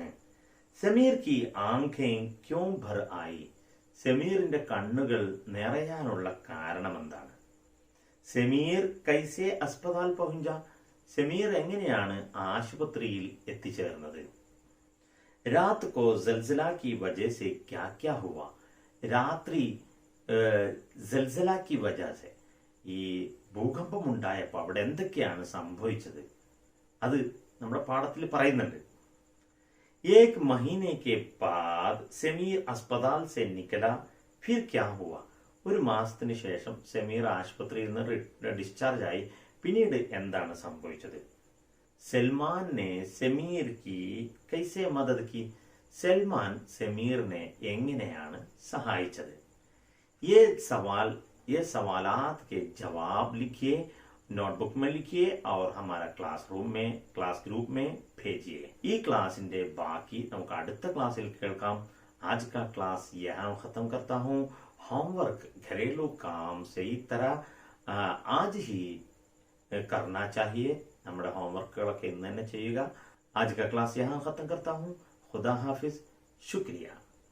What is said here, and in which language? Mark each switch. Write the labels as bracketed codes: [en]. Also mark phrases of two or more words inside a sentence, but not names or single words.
[hi] समीर की आँखें क्यों भर आई. [ml] സമീറിന്റെ കണ്ണുകൾ നിറയാനുള്ള കാരണം എന്താണ്? [hi] समीर कैसे अस्पताल पहुँचा. [ml] സമീർ എങ്ങനെയാണ് ആശുപത്രിയിൽ എത്തിച്ചേർന്നത്? [hi] रात को ज़लज़ला की वजह से क्या क्या हुआ. [ml] രാത്രി [hi] ज़लज़ला की वजह से [ml] ഈ ഭൂകമ്പം ഉണ്ടായപ്പോൾ അവിടെ എന്തൊക്കെയാണ് സംഭവിച്ചത്? അത് നമ്മുടെ പാഠത്തിൽ പറയുന്നുണ്ട്. [hi] एक महीने के बाद സമീർ अस्पताल से निकला, फिर क्या हुआ. [ml] ഒരു മാസത്തിന് ശേഷം സമീർ ആശുപത്രിയിൽ നിന്ന് ഡിസ്ചാർജ് ആയി. പിന്നീട് എന്താണ് സംഭവിച്ചത്? [hi] സൽമാൻ ने സമീർ की कैसे मदद की. [ml] സൽമാൻ സമീറിനെ എങ്ങനെയാണ് സഹായിച്ചത്? [hi] ये सवालात के जवाब लिखिए, നോട്ട്ബുക്ക് में लिखिए और हमारा [en] class group [hi] में भेजिए. [ml] ഈ ക്ലാസിന്റെ ബാക്കി നമുക്ക് അടുത്ത ക്ലാസ്സിൽ കേൾക്കാം. [hi] आज का क्लास यहाँ खत्म करता हूँ. होमवर्क घरेलू काम सही तरह आज ही करना चाहिए. [ml] നമ്മുടെ ഹോംവർക്കുകളൊക്കെ ഇന്ന് തന്നെ ചെയ്യുക. [hi] आज का क्लास यहाँ खत्म करता हूँ. खुदा हाफिज. शुक्रिया.